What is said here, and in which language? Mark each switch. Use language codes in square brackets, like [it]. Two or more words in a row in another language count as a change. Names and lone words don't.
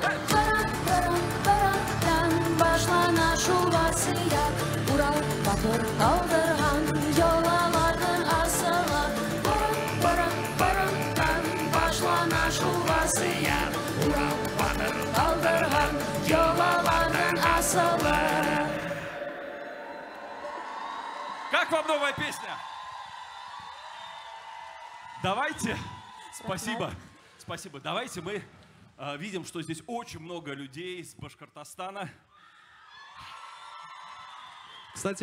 [ba] Баран-баран-барандан башлана шул васыят, Урал батыр калдырган, йолалардан асала, баран-баран-барандан башлана шул васыят, Урал батыр калдырган, йолалардан асала. [ru] Как вам новая песня? Давайте. Спасибо. Спасибо. Давайте мы видим, что здесь очень много людей из Башкортостана. Кстати,